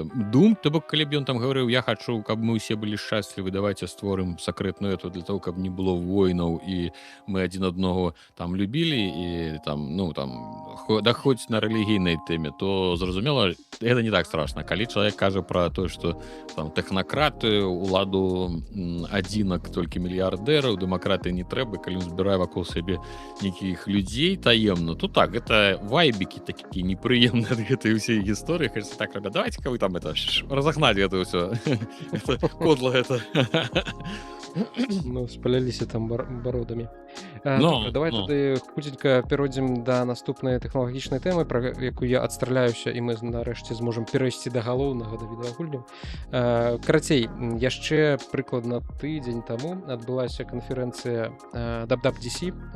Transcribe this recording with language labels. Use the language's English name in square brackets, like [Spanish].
[Belarusian] дум, то бок, калі б ён там гаварыў, я хачу, каб мы ўсе былі шчаслівы, давайте створым сакрэтную эту [Russian] для того, [Belarusian] каб не было войнаў і мы адзін аднаго там любілі і там, ну, там, да хоць на рэлігійнай тэме, то зразумела, гэта не так страшна. Калі чалавек кажа пра тое, што там тэхнакрат, уладу адзінак толькі мільярдэраў, дэмакратыі не трэба, калі ён збірае вакол сябе нейкіх людзей таемна, то так, гэта вайбікі такія непрыемныя ад гэтай усей гісторыі. [Russian] Кажется, так, ребят, давайте-ка вы там это разогнать это ўсё. Кодло это. [Belarusian] Ну, спаляліся там бародамі. Ну, Добра, давай ну. тады хутенька перайдзем да наступнай тэхналагічнай тэмы, пра якую я адстраляюся, і мы нарэшце зможам перайсці да галоўнага, да відэагульняў. Карацей, яшчэ прыкладна тыдзень таму адбылася канферэнцыя WWDC.